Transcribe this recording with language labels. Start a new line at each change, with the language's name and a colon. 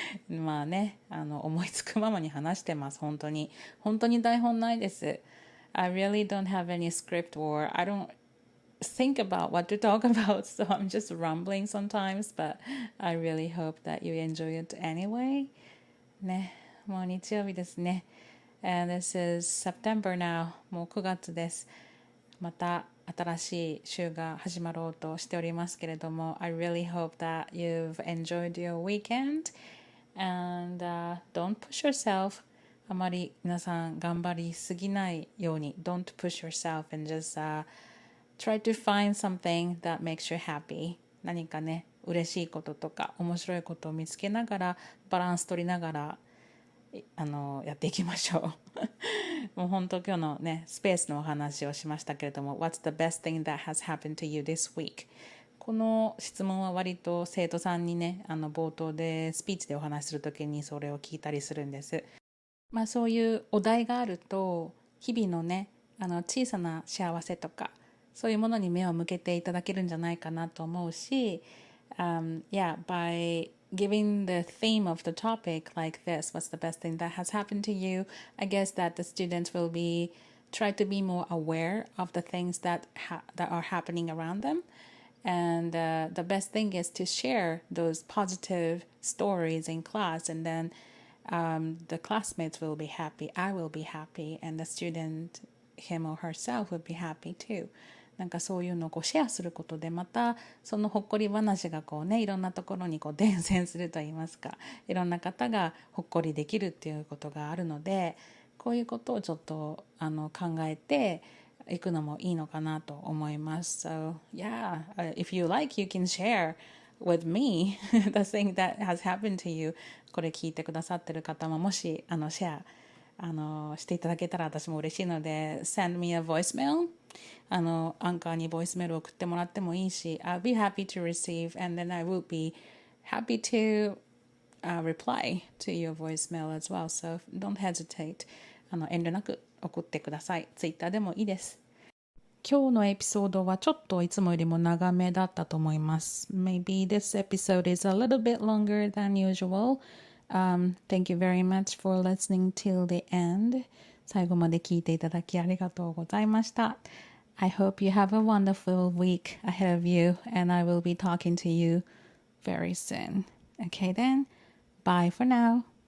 Japanese: まあね、思いつくままに話してます本当に台本ないです
English: I really don't have any script or I don't think about what to talk about so I'm just rambling sometimes but I really hope that you enjoy it anyway
Japanese: ね、もう日曜日ですね
English: And this is September now
Japanese: もう9月ですまた新しい週が始まろうとしておりますけれども、
English: I really hope that you've enjoyed your weekend and、don't push yourself.
Japanese: あまり皆さん頑張りすぎないように
English: Don't push yourself and just、try to find something that makes you happy.
Japanese: 何かね、嬉しいこととか面白いことを見つけながらバランス取りながらやっていきましょうもう本当今日のねスペースのお話をしましたけれども
English: What's the best thing that has happened to you this week?
Japanese: この質問は割と生徒さんにね冒頭でスピーチでお話しするときにそれを聞いたりするんです。まあそういうお題があると日々のね小さな幸せとかそういうものに目を向けていただけるんじゃないかなと思うし、
English: yeah, by giving the theme of the topic like this, what's the best thing that has happened to you? I guess that the students will try to be more aware of the things that are happening around them. And the best thing is to share those positive stories in class, and then the classmates will be happy, I will be happy, and the student, him or herself, will be happy too.
Japanese: なんかそういうのをシェアすることでまたそのほっこり話がいろんなところに伝染するといいますか、いろんな方がほっこりできるっていうことがあるので、こういうことをちょっと考えていくのもいいのかなと思います。
English: So yeah, if you like, you can share with me the thing that has happened to you.
Japanese: これ聞いてくださってる方ももしシェアしていただけたら私も嬉しいので
English: Send me a voicemail
Japanese: アンカーにボイスメールを送ってもらってもいいし
English: I'll be happy to receive and then I will be happy to、reply to your voicemail as well, so don't hesitate
Japanese: 遠慮なく送ってください。ツイッターでもいいです。今日のエピソードはちょっといつもよりも長めだったと思います。
English: Maybe this episode is a little bit longer than usual.Thank you very much for listening till the end.
Japanese: 最後まで聞いていただきありがとうございました。
English: I hope you have a wonderful week ahead of you, and I will be talking to you very soon. Okay then, bye for now.